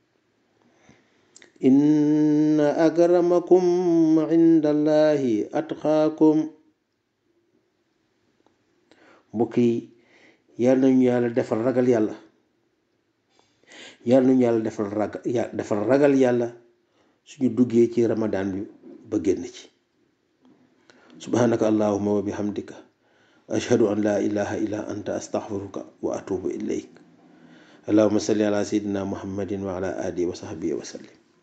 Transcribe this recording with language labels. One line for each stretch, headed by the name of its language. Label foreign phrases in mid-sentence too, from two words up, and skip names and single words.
Arabic: إن أكرمكم عند الله أتقاكم.
Wolof: mbokk yi yal nañu yàlla defal ragal yàlla, defal ragal yàlla suñu duggee ci ramadan bi ba génn ci.
Arabic: سبحانك اللهم وبحمدك أشهد أن لا إله إلا أنت أستغفرك وأتوب إليك. اللهم صل على سيدنا محمد وعلى آله وصحبه وسلم.